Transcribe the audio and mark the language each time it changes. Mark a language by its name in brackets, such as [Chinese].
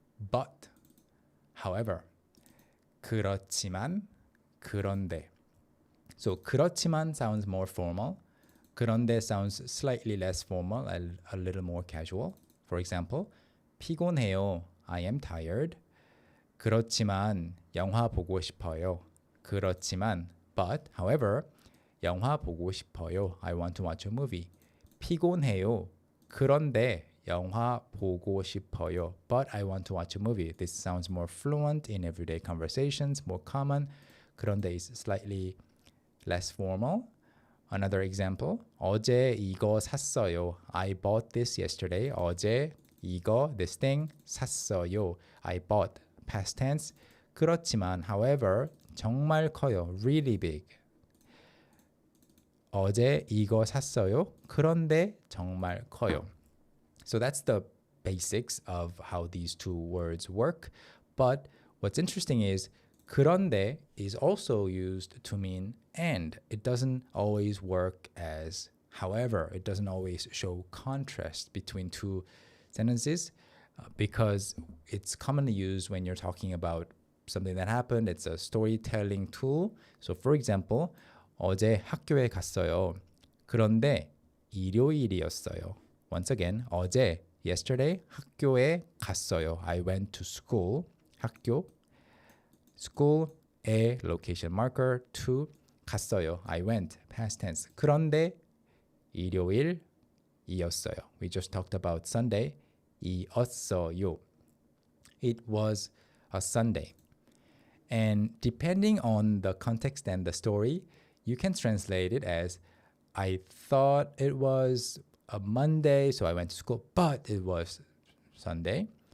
[English] But, however, [Korean] 그렇지만, 그런데. [English] So 그렇지만 sounds more formal. 그런데 sounds slightly less formal, a little more casual. For example, [Korean] 피곤해요. [English] I am tired. [Korean] 그렇지만 영화 보고 싶어요. 그렇지만, [English] but, however, [Korean] 영화 보고 싶어요. [English] I want to watch a movie. [Korean] 피곤해요. 그런데 영화 보고 싶어요. [English] But I want to watch a movie. This sounds more fluent in everyday conversations, more common. 그런데 is slightly less formal. Another example, [Korean] 어제 이거 샀어요. [English] I bought this yesterday. [Korean] 어제 이거, [English] this thing, [Korean] 샀어요. [English] I bought, past tense. [Korean] 그렇지만, [English] however, [Korean] 정말 커요. [English] Really big. [Korean] 어제 이거 샀어요. 그런데 정말 커요. [English] So that's the basics of how these two words work. But what's interesting is 그런데 is also used to mean and. It doesn't always work as however. It doesn't always show contrast between two sentences because it's commonly used when you're talking about something that happened. It's a storytelling tool. So for example, [Korean] 어제 학교에 갔어요. 그런데 일요일이었어요. [English] Once again, 어제, yesterday, [Korean] 학교에 갔어요. [English] I went to school. 학교, school, a location marker, to 갔어요. I went, past tense. [Korean] 그런데 일요일이었어요. [English] We just talked about Sunday. 이었어요. It was a Sunday. And depending on the context and the story, you can translate it as I thought it was a Monday, so I went to school, but it was Sunday.